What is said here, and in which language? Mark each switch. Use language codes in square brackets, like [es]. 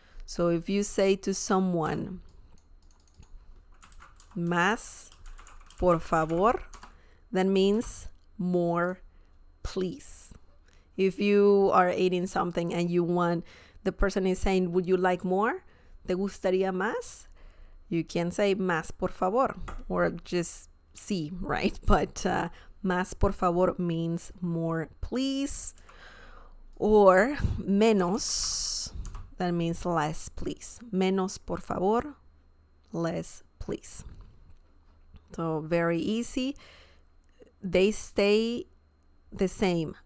[en] So if you say to someone, [es] más, por favor, [en] that means more, please. If you are eating something and you want, the person is saying, would you like more? [es] ¿Te gustaría más? [en] You can say [es] más, por favor, [en] or just sí, right? But [es] más, por favor [en] means more, please. Or menos, that means less, please. [es] Menos, por favor, [en] less, please. So very easy. They stay the same.